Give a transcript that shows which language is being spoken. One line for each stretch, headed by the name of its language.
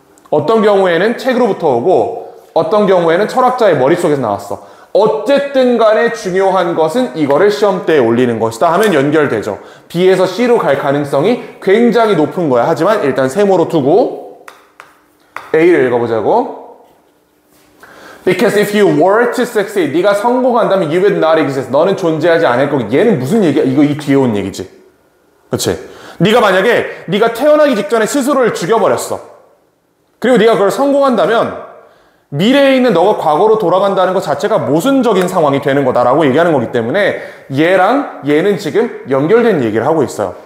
Korean: 어떤 경우에는 책으로부터 오고, 어떤 경우에는 철학자의 머릿속에서 나왔어. 어쨌든 간에 중요한 것은 이거를 시험대에 올리는 것이다 하면 연결되죠. B에서 C로 갈 가능성이 굉장히 높은 거야. 하지만 일단 세모로 두고 A를 읽어보자고.
English: Because if you were to succeed,
Korean: 네가 성공한다면
English: you would not exist.
Korean: 너는 존재하지 않을 거고. 얘는 무슨 얘기야? 이거 이 뒤에 온 얘기지. 그렇지? 네가 만약에 네가 태어나기 직전에 스스로를 죽여버렸어. 그리고 네가 그걸 성공한다면 미래에 있는 너가 과거로 돌아간다는 것 자체가 모순적인 상황이 되는 거다라고 얘기하는 거기 때문에 얘랑 얘는 지금 연결된 얘기를 하고 있어요.